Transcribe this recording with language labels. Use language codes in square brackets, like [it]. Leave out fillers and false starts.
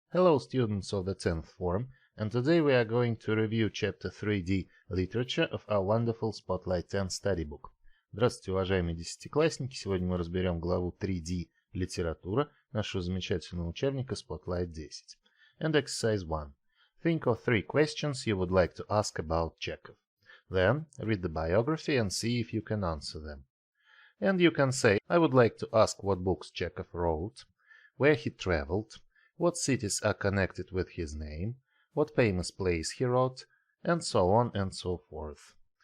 [en] Hello students of the 10th form, and today we are going to review chapter 3D Literature of our wonderful Spotlight 10 study book. [ru] Здравствуйте, уважаемые десятиклассники! Сегодня мы разберем главу 3D Литература нашего замечательного учебника Spotlight 10. [en] And exercise 1. Think of 3 questions you would like to ask about Chekhov. Then read the biography and see if you can answer them. And you can say, I would like to ask what books Chekhov wrote, where he traveled, what cities are connected with his name, what famous plays he wrote, and so on and so forth.